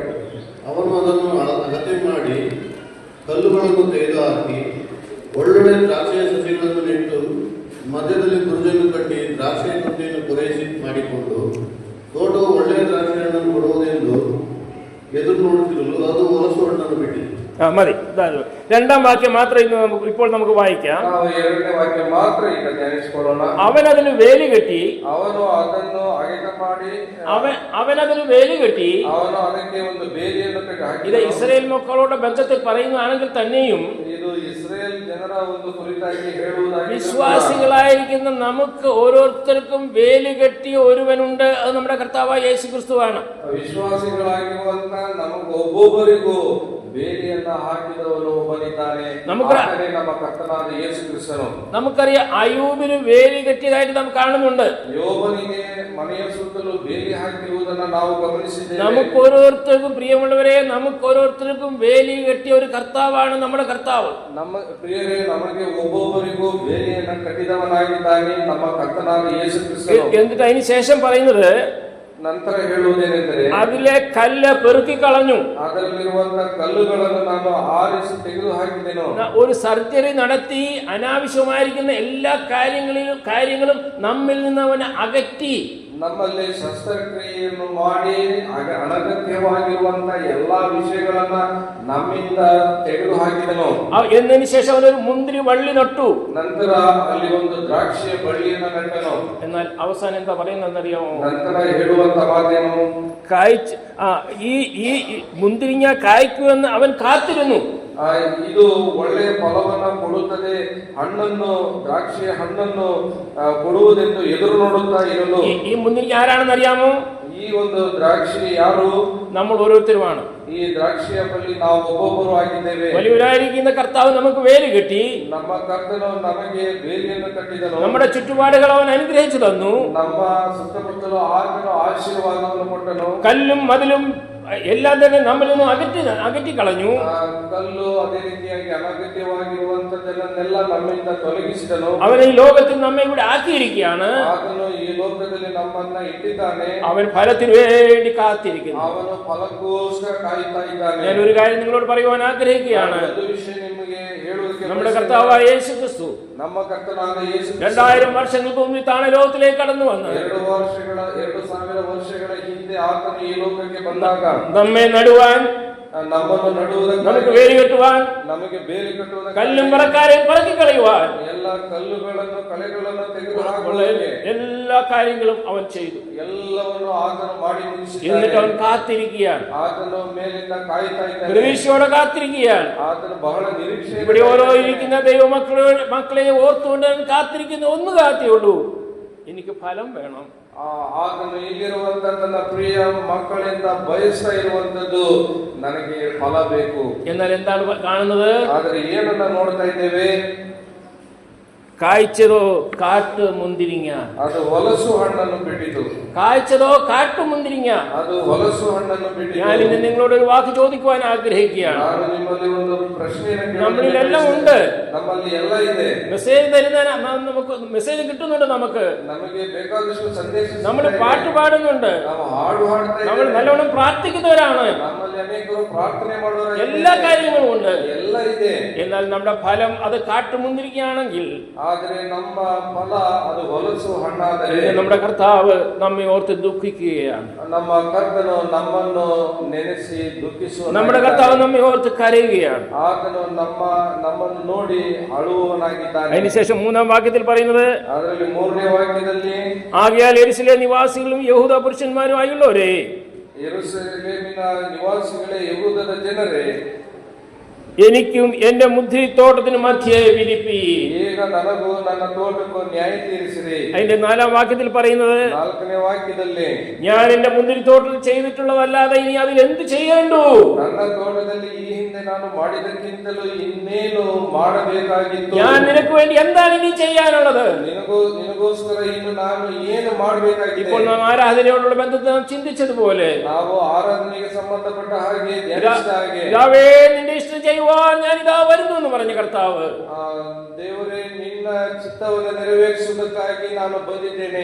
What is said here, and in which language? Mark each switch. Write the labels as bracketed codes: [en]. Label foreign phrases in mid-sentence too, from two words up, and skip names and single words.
[kn] ಅವನು ಅದನ್ನು ಅಳತೆ ಮಾಡಿ ಕಲ್ಲುಗಳನ್ನು ತೆಗೆದುಹಾಕಿ ಒಳ್ಳೊಳ್ಳೆ ದ್ರಾಕ್ಷಿಯ ಸಸಿಗಳನ್ನು ನೆಟ್ಟು ಮಧ್ಯದಲ್ಲಿ ಬುರುಜನ್ನು ಕಟ್ಟಿ ದ್ರಾಕ್ಷಿಯ ತೊಟ್ಟಿಯನ್ನು ಪೂರೈಸಿ ಮಾಡಿಕೊಂಡು ತೋಟವು ಒಳ್ಳೆಯ ದ್ರಾಕ್ಷಿ ಹಣ್ಣನ್ನು ಕೊಡುವುದೆಂದು ಎದುರು ನೋಡುತ್ತಿರಲು ಅದು ಹೊಲಸು ಹಣ್ಣನ್ನು ಬಿಟ್ಟಿತು. [ml] മതി. 2ാം വാക്യം മാത്രം ഇപ്പോൾ നമുക്ക് വായിക്കാം. [kn] ನಾವು 2ನೇ ವಾಕ್ಯ ಮಾತ್ರ ಈಗ ಧ್ಯಾನಿಸಿಕೊಳ್ಳೋಣ. [ml] അവനതിന് വേലി കെട്ടി, [kn] ಅವನು ಅದನ್ನು ಅಗೆತ ಮಾಡಿ, [ml] അവനതിന് വേലി കെട്ടി. [kn] ಅವನು ಅದಕ್ಕೆ ಒಂದು ಬೇಲಿಯನ್ನು ಹಾಕಿ. [ml] ഇത് ഇസ്രായേൽ മക്കളോട് ബന്ധത്തിൽ പറയുന്നതാണെങ്കിൽ തന്നെയും [kn] ಇದು ಇಸ್ರೇಲ್ ಜನರ ಒಂದು ಕುರಿತಾಗಿ ಹೇಳುವುದಾಗಿ [ml] വിശ്വാസികളായിരിക്കുന്ന നമുക്ക് ഓരോരുത്തർക്കും വേലി കെട്ടിയ ഒരുവനുണ്ട്. അത് നമ്മുടെ കർത്താവായ യേശു ക്രിസ്തുവാണ്. [kn] ವಿಶ್ವಾಸಿಗಳಾಗಿರುವಂತ ನಮಗೆ ಒಬ್ಬೊಬ್ಬರಿಗೂ ಬೇಲಿಯನ್ನ ಹಾಕಿದವನು ಒಬ್ಬನಿದ್ದಾನೆ. ನಮ್ಮ ಕರ್ತನಾದ ಯೇಸು ಕ್ರಿಸ್ತನು. [ml] നമുക്കറിയാം, അയ്യൂബിന് വേലി കെട്ടിയതായിട്ട് നാം കാണുന്നുണ്ട്. [kn] ಯೋಬನಿಗೆ ಮನೆಯ ಸುತ್ತಲೂ ಬೇಲಿ ಹಾಕಿರುವುದನ್ನು ನಾವು ಗಮನಿಸಿದ್ದೇವೆ. [ml] നമുക്ക് ഓരോരുത്തർക്കും, പ്രിയമുള്ളവരെ, നമുക്ക് ഓരോരുത്തർക്കും വേലി കെട്ടിയ ഒരു കർത്താവാണ് നമ്മുടെ കർത്താവ്. [kn] ನಮ್ಮ ಪ್ರಿಯರೇ, ನಮಗೆ ಒಬ್ಬೊಬ್ಬರಿಗೂ ಬೇಲಿಯನ್ನ ಕಟ್ಟಿದವನಾಗಿದ್ದಾನೆ ನಮ್ಮ ಕರ್ತನಾದ ಯೇಸು ಕ್ರಿಸ್ತನು. [ml] എന്നിട്ട് അതിന് ശേഷം പറയുന്നത്, [kn] ನಂತರ ಹೇಳುವುದೇನೆಂದರೆ, [ml] അതിലെ കല്ല് പെറുക്കി കളഞ്ഞു. [kn] ಅದರಲ್ಲಿರುವಂತಹ ಕಲ್ಲುಗಳನ್ನು ನಾನು ಆರಿಸಿ ತೆಗೆದು ಹಾಕಿದೆನು. [ml] ഒരു സർജറി നടത്തി അനാവശ്യമായിരിക്കുന്ന എല്ലാ കാര്യങ്ങളും നമ്മിൽ നിന്ന് അവനെ അകറ്റി. [kn] ನಮ್ಮಲ್ಲಿ ಶಸ್ತ್ರಕ್ರಿಯೆಯನ್ನು ಮಾಡಿ ಅನಗತ್ಯವಾಗಿರುವಂತಹ ಎಲ್ಲಾ ವಿಷಯಗಳನ್ನ ನಮ್ಮಿಂದ ತೆಗೆದು ಹಾಕಿದನು. [ml] എന്നതിന് ശേഷം അവനൊരു മുന്തിരി വള്ളി നട്ടു. [kn] ನಂತರ ಅಲ್ಲಿ ಒಂದು ದ್ರಾಕ್ಷಿಯ ಬಳ್ಳಿಯನ್ನು ನೆಟ್ಟನು. [ml] എന്നാൽ അവസാനം എന്താ പറയുന്നതെന്നറിയാമോ? [kn] ನಂತರ ಹೇಳುವಂತ ಮಾತೇನು? [ml] ഈ മുന്തിരിങ്ങ കായ്ക്കുമെന്ന് അവൻ കാത്തിരുന്നു. [kn] ಇದು ಒಳ್ಳೆಯ ಫಲವನ್ನ ಕೊಡುತ್ತದೆ, ಹಣ್ಣನ್ನು, ದ್ರಾಕ್ಷಿಯ ಹಣ್ಣನ್ನು ಕೊಡುವುದೆಂದು ಎದುರು ನೋಡುತ್ತಾ ಇರಲು. [ml] ഈ മുന്തിരിങ്ങ ആരാണെന്ന് അറിയാമോ? [kn] ಈ ಒಂದು ದ್ರಾಕ್ಷಿ ಯಾರು? [ml] നമ്മൾ ഓരോരുത്തരുമാണ്. [kn] ಈ ದ್ರಾಕ್ಷಿಯ ಬಳ್ಳಿ ನಾವು ಒಬ್ಬೊಬ್ಬರು ಆಗಿದ್ದೇವೆ. [ml] വലിയവരായിരിക്കുന്ന കർത്താവ് നമുക്ക് വേലി കെട്ടി, [kn] ನಮ್ಮ ಕರ್ತನು ನಮಗೆ ಬೇಲಿಯನ್ನು ಕಟ್ಟಿದನು. [ml] നമ്മുടെ ചുറ്റുപാടുകൾ അവൻ അനുഗ്രഹിച്ചു തന്നു. [kn] ನಮ್ಮ ಸುತ್ತಮುತ್ತಲು ಆತನು ಆಶೀರ್ವಾದವನ್ನು ಕೊಟ್ಟನು. [ml] കല്ലും മതിലും എല്ലാം തന്നെ നമ്മളിൽ നിന്നും അകറ്റി കളഞ്ഞു. [kn] ಕಲ್ಲು ಅದೇ ರೀತಿಯಾಗಿ ಅನಗತ್ಯವಾಗಿರುವಂತದ್ದನ್ನೆಲ್ಲ ನಮ್ಮಿಂದ ತೊಲಗಿಸಿದನು. [ml] അവൻ ഈ ലോകത്തിൽ നമ്മെ ഇവിടെ ആക്കിയിരിക്കുകയാണ്. [kn] ಆತನು ಈ ಲೋಕದಲ್ಲಿ ನಮ್ಮನ್ನ ಇಟ್ಟಿದ್ದಾನೆ. [ml] അവൻ ഫലത്തിന് വേണ്ടി കാത്തിരിക്കുന്നു. [kn] ಅವನು ಫಲಕ್ಕೋಸ್ಕರ ಕಾಯುತ್ತಾ ಇದ್ದಾನೆ. [ml] ഞാൻ ഒരു കാര്യം നിങ്ങളോട് പറയുവാൻ ആഗ്രഹിക്കുകയാണ്. [kn] ಒಂದು ವಿಷಯ ನಿಮಗೆ ಹೇಳುವುದಕ್ಕೆ [ml] നമ്മുടെ കർത്താവായ യേശു ക്രിസ്തു [kn] ನಮ್ಮ ಕರ್ತನಾದ ಯೇಸು [ml] 2000 വർഷങ്ങൾക്ക് മുമ്പ് താണ ലോകത്തിലേക്ക് കടന്നു വന്നു. [kn] 2000 ವರ್ಷಗಳ ಹಿಂದೆ ಆತನು ಈ ಲೋಕಕ್ಕೆ ಬಂದಾಗ [ml] നമ്മെ നടുവാൻ, [kn] ನಮ್ಮನ್ನು ನಡುವುದಕ್ಕೆ, [ml] നമുക്ക് വേലി കെട്ടുവാൻ, [kn] ನಮಗೆ ಬೇಲಿ ಕಟ್ಟುವುದಕ್ಕೆ, [ml] കല്ലും പറക്കാരെയും പറക്കി കളയുവാൻ, [kn] ಎಲ್ಲ ಕಲ್ಲುಗಳನ್ನು ಕಳೆಗಳನ್ನು ತೆಗೆದುಹಾಕುವುದಕ್ಕೆ [ml] എല്ലാ കാര്യങ്ങളും അവൻ ചെയ്തു. [kn] ಎಲ್ಲವನ್ನು ಆತನು ಮಾಡಿ ಮುಗಿಸಿದ್ದಾನೆ. [ml] എന്നിട്ട് അവൻ കാത്തിരിക്കുകയാണ്. [kn] ಆತನು ಮೇಲಿಂದ ಕಾಯ್ತಾ ಇದ್ದಾನೆ. [ml] പ്രതീക്ഷയോടെ കാത്തിരിക്കുകയാണ്. [kn] ಆತನು ಬಹಳ ನಿರೀಕ್ಷೆ. [ml] ഇവിടെ ഓരോ ഇരിക്കുന്ന ദൈവമക്കളെ ഓർത്തുകൊണ്ട് അവൻ കാത്തിരിക്കുന്ന ഒന്ന് കാത്തിയുള്ളൂ, എനിക്ക് ഫലം വേണം. [kn] ಆತನು ಇಲ್ಲಿರುವಂತ ನನ್ನ ಪ್ರಿಯ ಮಕ್ಕಳಿಂದ ಬಯಸ್ತಾ ಇರುವಂತದ್ದು ನನಗೆ ಫಲ ಬೇಕು. [ml] എന്നാൽ എന്താണ് കാണുന്നത്? [kn] ಆದರೆ ಏನನ್ನ ನೋಡ್ತಾ ಇದ್ದೇವೆ? [ml] കായ്ച്ചതോ കാട്ടു മുന്തിരിങ്ങ. [kn] ಅದು ಹೊಲಸು ಹಣ್ಣನ್ನು ಬಿಟ್ಟಿತು. [ml] കായ്ച്ചതോ കാട്ടു മുന്തിരിങ്ങ. [kn] ಅದು ಹೊಲಸು ಹಣ್ಣನ್ನು ಬಿಟ್ಟಿತು. [ml] ഞാൻ ഇന്ന് നിങ്ങളോട് ഒരു വാക്ക് ചോദിക്കുവാൻ ആഗ്രഹിക്കുകയാണ്. [kn] ನಾನು ನಿಮ್ಮಲ್ಲಿ ಒಂದು ಪ್ರಶ್ನೆಯನ್ನು [ml] നമ്മളിലെല്ലാം ഉണ്ട്. [kn] ನಮ್ಮಲ್ಲಿ ಎಲ್ಲ ಇದೆ. [ml] മെസ്സേജ് തരുന്ന നമുക്ക് മെസ്സേജ് കിട്ടുന്നുണ്ട്. [kn] ನಮಗೆ ಬೇಕಾದಷ್ಟು ಸಂದೇಶ. [ml] നമ്മൾ പാട്ട് പാടുന്നുണ്ട്. [kn] ನಾವು ಹಾಡು ಹಾಡ್ತಾ [ml] നമ്മൾ [kn] ಇದ್ದೇವೆ. [ml] നല്ലോണം പ്രാർത്ഥിക്കുന്നവരാണ്. [kn] ನಮ್ಮಲ್ಲಿ ಅನೇಕರು ಪ್ರಾರ್ಥನೆ ಮಾಡುವವರು. [ml] എല്ലാ കാര്യങ്ങളും ഉണ്ട്. [kn] ಎಲ್ಲ ಇದೆ. [ml] എന്നാൽ നമ്മുടെ ഫലം അത് കാട്ടുമുന്തിരിക്കുകയാണെങ്കിൽ, [kn] ಆದರೆ ನಮ್ಮ ಫಲ ಅದು ಹೊಲಸು ಹಣ್ಣಾದರೆ, [ml] നമ്മുടെ കർത്താവ് നമ്മെ ഓർത്ത് ദുഃഖിക്കുകയാണ്. [kn] ನಮ್ಮ ಕರ್ತನು ನಮ್ಮನ್ನು ನೆನೆಸಿ ದುಃಖಿಸುವ, [ml] നമ്മുടെ കർത്താവ് നമ്മെ ഓർത്ത് കരയുകയാണ്. [kn] ಆತನು ನಮ್ಮನ್ನು ನೋಡಿ ಅಳುವವನಾಗಿದ್ದಾನೆ. [ml] അതിനുശേഷം 3-ാം വാക്യത്തിൽ പറയുന്നത്, [kn] ಅದರಲ್ಲಿ 3ನೇ ವಾಕ್ಯದಲ್ಲಿ, [ml] ആകയാൽ യെരൂശലേം നിവാസികളും യഹൂദ പുരുഷന്മാരുമായുള്ളവരേ, [kn] ಯೆರೂಸಲೇಮಿನ ನಿವಾಸಿಗಳೇ, ಯಹೂದದ ಜನರೇ, [ml] എനിക്കും എന്റെ മുന്തിരിത്തോട്ടത്തിന് മധ്യേ വിരിപ്പീൻ. [kn] ಈಗ ನನಗೂ ನನ್ನ ತೋಟಕ್ಕೂ ನ್ಯಾಯ ತೀರಿಸಿರಿ. [ml] അതിന്റെ 4-ാം വാക്യത്തിൽ പറയുന്നത്, [kn] 4ನೇ ವಾಕ್ಯದಲ್ಲಿ, [ml] ഞാൻ എന്റെ മുന്തിരിത്തോട്ടത്തിൽ ചെയ്തിട്ടുള്ളതല്ലാതെ ഇനി അതിൽ എന്ത് ചെയ്യേണ്ടു? [kn] ನನ್ನ ತೋಟದಲ್ಲಿ ಈ ಹಿಂದೆ ನಾನು ಮಾಡಿದಕ್ಕಿಂತಲೂ ಇನ್ನೇನು ಮಾಡಬೇಕಾಗಿತ್ತು? [ml] ഞാൻ നിനക്ക് വേണ്ടി എന്താണ് ഇനി ചെയ്യാനുള്ളത്? [kn] ನಿನಗೋಸ್ಕರ ಇನ್ನು ನಾನು ಏನು ಮಾಡಬೇಕಾಗಿದೆ? [ml] ഇപ്പോൾ നാം ആരാധനയോടുള്ള ബന്ധത്തിൽ നാം ചിന്തിച്ചതുപോലെ, [kn] ನಾವು ಆರಾಧನೆಗೆ ಸಂಬಂಧಪಟ್ಟ ಹಾಗೆ ಧ್ಯಾನಿಸಿದ ಹಾಗೆ, [ml] യാവേ നിന്റെ ഇഷ്ടം ചെയ്യുവാൻ ഞാൻ ഇതാ വരുന്നു എന്ന് പറഞ്ഞ കർത്താവ്, [kn] ದೇವರೇ ನಿನ್ನ ಚಿತ್ತವನ್ನು ನೆರವೇರಿಸುವುದಕ್ಕಾಗಿ ನಾನು ಬಂದಿದ್ದೇನೆ.